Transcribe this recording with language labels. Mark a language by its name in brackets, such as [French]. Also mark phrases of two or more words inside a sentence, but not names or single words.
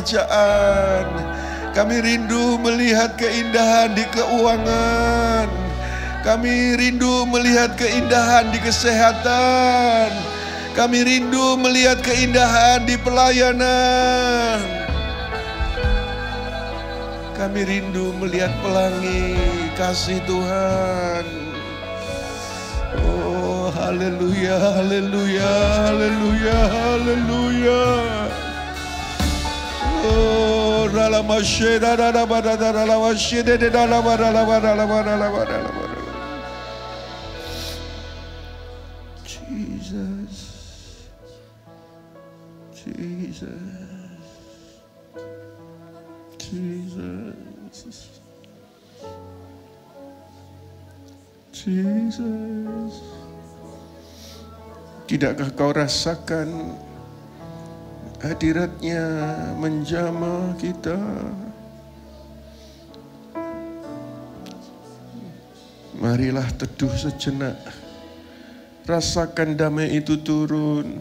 [Indonesian] pekerjaan, kami rindu melihat keindahan di keuangan, Kami rindu melihat keindahan di kesehatan. Kami rindu melihat keindahan di pelayanan. Kami rindu melihat pelangi kasih Tuhan. Oh, haleluya, haleluya, haleluya, haleluya. Oh, Jesus, Jesus, Jesus, Jesus. Tidakkah kau rasakan hadiratnya menjamah kita? Marilah teduh sejenak. Rasakan damai itu turun.